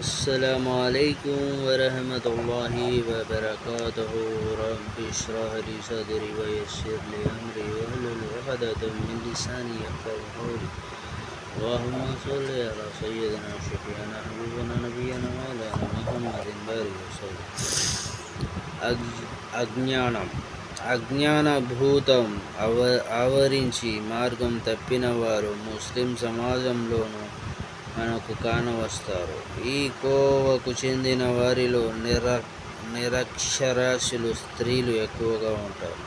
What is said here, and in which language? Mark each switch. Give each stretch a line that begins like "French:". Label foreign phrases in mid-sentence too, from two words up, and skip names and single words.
Arabic: السلام عليكم ورحمة الله وبركاته. رب اشرح لي صدري ويسر لي أمري واحلل عقدة من لساني يفقهوا قولي. اللهم صل على سيدنا شفيعنا حبيبنا نبينا مولانا محمد بارك وسلم.
Telugu: అజ్ఞానభూతం ఆవరించి మార్గం తప్పిన వారు ముస్లిం సమాజంలోనూ మనకు కానవస్తారు. ఈ కోవకు చెందిన వారిలో నిరక్షరాస్యులు స్త్రీలు ఎక్కువగా ఉంటారు.